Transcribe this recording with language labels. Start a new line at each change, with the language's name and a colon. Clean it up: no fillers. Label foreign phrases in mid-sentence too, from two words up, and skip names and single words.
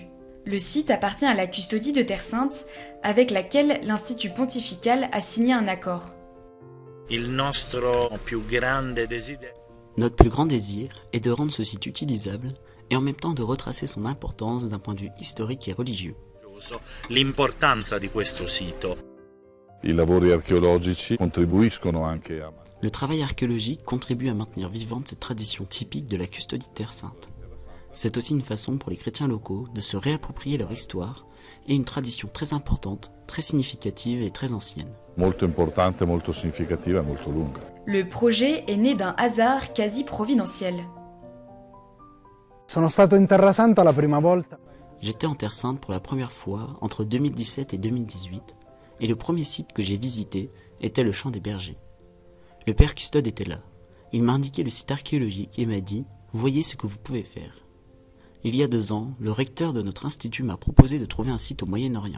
French: Le site appartient à la custodie de Terre Sainte, avec laquelle l'Institut pontifical a signé un accord. Notre plus grand désir est de rendre ce site utilisable et en même temps de retracer son importance d'un point de vue historique et religieux.
Italian: L'importanza di questo sito. I lavori archeologici contribuiscono anche a...
French: Le travail archéologique contribue à maintenir vivante cette tradition typique de la custodie de Terre Sainte. C'est aussi une façon pour les chrétiens locaux de se réapproprier leur histoire et une tradition très importante, très significative et très ancienne.
Italian: Molto importante, molto significativa e molto lunga.
French: Le projet est né d'un hasard quasi providentiel.
Italian: Sono stato in Terra Santa la prima volta.
French: j'étais en Terre Sainte pour la première fois entre 2017 et 2018, et le premier site que j'ai visité était le Champ des Bergers. Le père Custode était là. Il m'a indiqué le site archéologique et m'a dit « Voyez ce que vous pouvez faire ». Il y a 2 ans, le recteur de notre institut m'a proposé de trouver un site au Moyen-Orient.